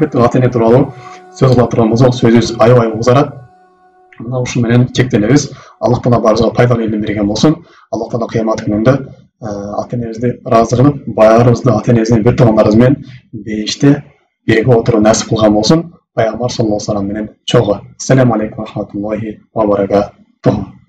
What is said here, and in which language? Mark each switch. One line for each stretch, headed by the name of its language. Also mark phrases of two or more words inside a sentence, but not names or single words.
Kyrgyz: Албетте атене тууралуу сөз кыла турган болсок, сөзүбүз аябай узарат. Мына ушун менен чектенебиз. Аллах Таала барыбызга пайдалуу илим берген болсун. Аллах Таала кыямат күнүндө атенебизди ыраазы кылып, баарыбызды атенебиздин бир туугандарыбыз менен бейиште бирге отуруу насип кылган болсун. Пайгамбар
Arabic: صلى الله عليه وسلم
Kyrgyz: менен чогуу.
Arabic: السلام عليكم ورحمة الله وبركاته.